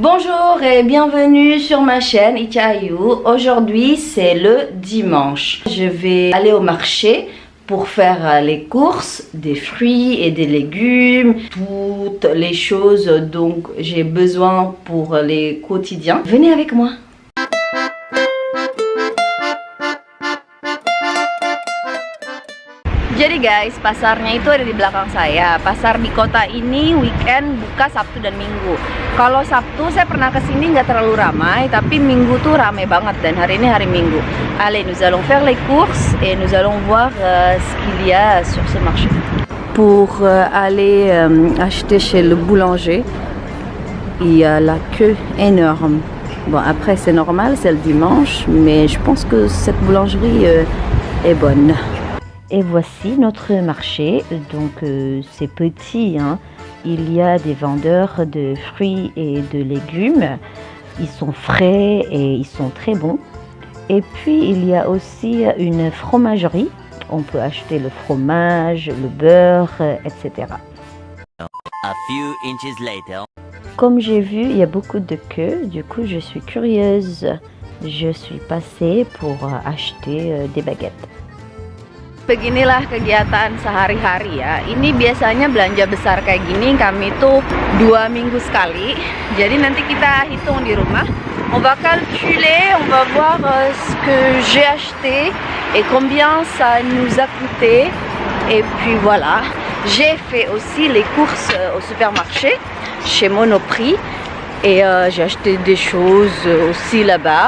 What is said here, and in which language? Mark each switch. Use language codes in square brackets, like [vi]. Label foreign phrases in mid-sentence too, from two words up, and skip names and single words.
[fr] Bonjour et bienvenue sur ma chaîne Itayu. Aujourd'hui c'est le dimanche. Je vais aller au marché pour faire les courses des fruits et des légumes, toutes les choses dont j'ai besoin pour les quotidiens. Venez avec moi. [id] Jadi guys, pasarnya itu ada di belakang saya. Pasar di kota ini weekend buka Sabtu dan Minggu. Kalau Sabtu saya pernah kesini nggak terlalu ramai, tapi Minggu tuh ramai banget dan hari ini hari Minggu. [fr] Allez, nous allons faire les courses et nous allons voir ce qu'il y a sur ce marché. Pour aller acheter chez le boulanger, il y a la queue énorme. Bon, après c'est normal, c'est le dimanche, mais je pense que cette boulangerie est bonne. Et voici notre marché, donc c'est petit, hein. Il y a des vendeurs de fruits et de légumes, ils sont frais et ils sont très bons. Et puis il y a aussi une fromagerie, on peut acheter le fromage, le beurre, etc. [en] A few inches later. [fr] Comme j'ai vu, il y a beaucoup de queues, du coup je suis curieuse. Je suis passée pour acheter des baguettes. [id] Beginilah kegiatan sehari-hari ya. Ini biasanya belanja besar kayak gini kami tuh 2 minggu sekali. Jadi nanti kita hitung di rumah. [fr] On va calculer, on va voir ce que j'ai acheté et combien ça nous a coûté. Et puis voilà. J'ai fait aussi les courses au supermarché chez Monoprix et j'ai acheté des choses aussi là-bas.